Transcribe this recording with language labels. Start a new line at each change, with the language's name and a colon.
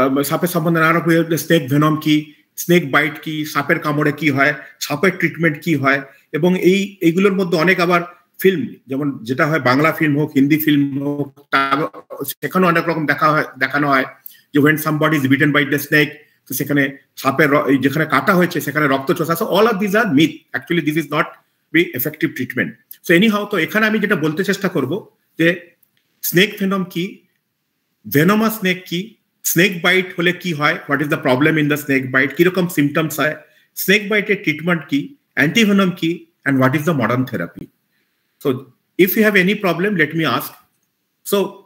Bangla: সাপের সম্বন্ধে নানা রকম স্নেক ভেনম কি, স্নেক বাইট কি, সাপের কামড়ে কি হয়, সাপের ট্রিটমেন্ট কি হয়, এবং এইগুলোর মধ্যে অনেক আবার ফিল্ম, যেমন যেটা হয় বাংলা ফিল্ম হোক, হিন্দি ফিল্ম হোক, সেখানে অনেক রকম দেখানো হয় যে
English: when somebody is bitten by the snake,
Bangla: তো সেখানে সাপের যেখানে কাটা হয়েছে সেখানে রক্ত চোষা।
English: So all of these are myth. Actually this is not very effective treatment. So anyhow,
Bangla: তো এখানে আমি যেটা বলতে চেষ্টা করব যে স্নেক ভেনম কি, ভেনোমাস স্নেক কি, স্নেক বাইট হলে কি হয়,
English: what is the problem in the snake bite,
Bangla: কিরকম সিমটমস হয়, স্নেক বাইটের ট্রিটমেন্ট কি, অ্যান্টিভেনম কি,
English: And what is the modern therapy. So if you have any problem, let me ask.
Bangla: So